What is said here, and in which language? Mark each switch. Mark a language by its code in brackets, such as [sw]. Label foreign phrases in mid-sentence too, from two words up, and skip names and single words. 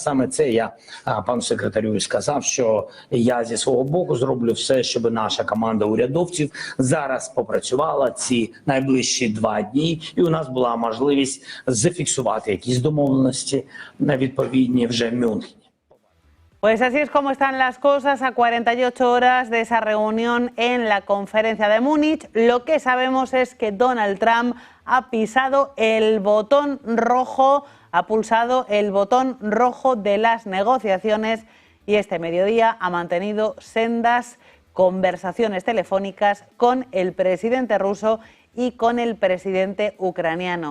[uk] Саме це я пану секретарю сказав, що я зі свого боку зроблю все, щоб наша команда урядовців зараз попрацювала ці найближчі 2 дні, і у нас була можливість зафіксувати якісь домовленості відповідні вже в Мюнхені. [es] Pues así es como están las cosas a 48 horas de esa reunión en la conferencia de Múnich. Lo que sabemos es que Donald Trump ha pisado el botón rojo, ha pulsado el botón rojo de las negociaciones y este mediodía ha mantenido sendas conversaciones telefónicas con el presidente ruso y con el presidente ucraniano.